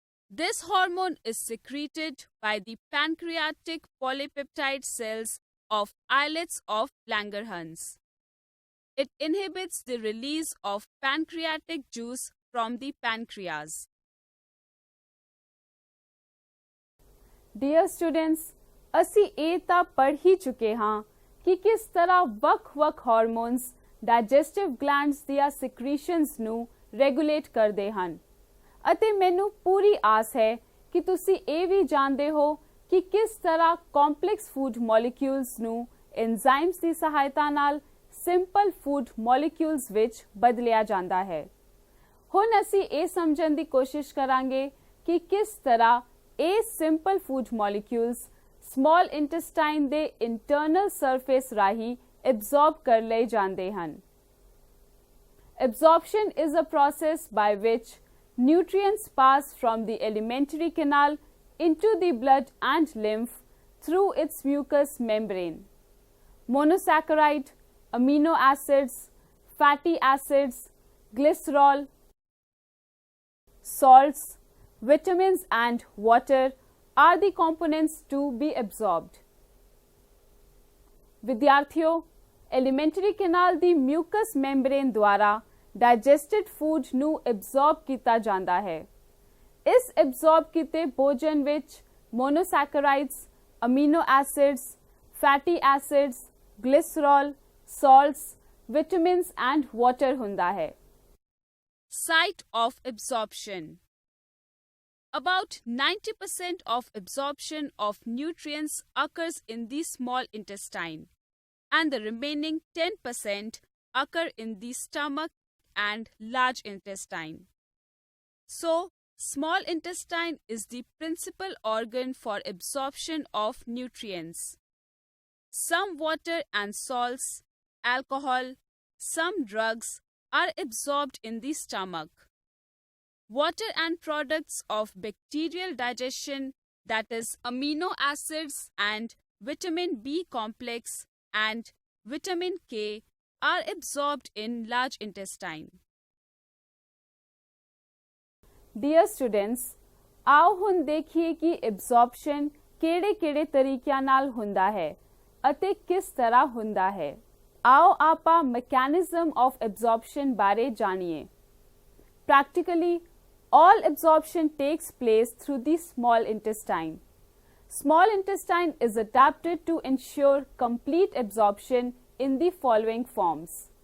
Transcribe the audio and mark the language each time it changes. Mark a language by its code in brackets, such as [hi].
[en] This hormone is secreted by the pancreatic polypeptide cells of islets of Langerhans. It inhibits the release of pancreatic juice from the pancreas. Dear students, [pa] ਅਸੀਂ ਇਹ ਤਾਂ ਪੜ੍ਹ ਹੀ ਚੁੱਕੇ ਹਾਂ ਕਿ ਕਿਸ ਤਰ੍ਹਾਂ ਵੱਖ-ਵੱਖ ਹਾਰਮੋਨਸ ਡਾਈਜੈਸਟਿਵ ਗਲੈਂਡਸ ਦੀਆਂ ਸਿਕ੍ਰੀਸ਼ਨਸ ਨੂੰ ਰੈਗੂਲੇਟ ਕਰਦੇ ਹਨ ਅਤੇ ਮੈਨੂੰ ਪੂਰੀ ਆਸ ਹੈ ਕਿ ਤੁਸੀਂ ਇਹ ਵੀ ਜਾਣਦੇ ਹੋ ਕਿ ਕਿਸ ਤਰ੍ਹਾਂ ਕੰਪਲੈਕਸ ਫੂਡ ਮੋਲੀਕਿਊਲਸ ਨੂੰ ਐਂਜ਼ਾਈਮਸ ਦੀ ਸਹਾਇਤਾ ਨਾਲ ਸਿੰਪਲ ਫੂਡ ਮੋਲੀਕਿਊਲਸ ਵਿੱਚ ਬਦਲਿਆ ਜਾਂਦਾ ਹੈ। ਹੁਣ ਅਸੀਂ ਇਹ ਸਮਝਣ ਦੀ ਕੋਸ਼ਿਸ਼ ਕਰਾਂਗੇ ਕਿ ਕਿਸ ਤਰ੍ਹਾਂ ਇਹ simple food molecules small intestine ਦੇ internal surface ਰਾਹੀਂ absorb ਕਰ ਲਏ ਜਾਂਦੇ ਹਨ। [en] Absorption is a process by which nutrients pass from the alimentary canal into the blood and lymph through its mucous membrane. Monosaccharide, amino acids, fatty acids, glycerol, salts, vitamins and water are the components to be absorbed. [pa] विद्यार्थियों, elementary canal दी mucus membrane द्वारा digested food ਨੂੰ absorb ਕੀਤਾ ਜਾਂਦਾ ਹੈ। ਇਸ absorb ਕੀਤੇ ਭੋਜਨ ਵਿੱਚ ਮੋਨੋਸੈਕਰਾਈਡਸ, amino acids, fatty acids, ਗਲਿਸਰੋਲ, ਸਾਲਟਸ, vitamins and water ਹੁੰਦਾ ਹੈ। [en] Site of absorption. About 90% of absorption of nutrients occurs in the small intestine, and the remaining 10% occur in the stomach and large intestine. So, small intestine is the principal organ for absorption of nutrients. Some water and salts, alcohol, some drugs are absorbed in the stomach. Water and products of bacterial digestion that is amino acids and vitamin B complex and vitamin K are absorbed in large intestine. Dear students, [pa] आओ ਹੁਣ ਦੇਖੀਏ ਕਿ absorption ਕਿਹੜੇ-ਕਿਹੜੇ ਤਰੀਕਿਆਂ ਨਾਲ ਹੁੰਦਾ ਹੈ ਅਤੇ ਕਿਸ ਤਰ੍ਹਾਂ ਹੁੰਦਾ ਹੈ। आओ ਆਪਾਂ mechanism of absorption ਬਾਰੇ ਜਾਣੀਏ। [en] Practically, all absorption takes place through the small intestine. Small intestine is adapted to ensure complete absorption in the following forms.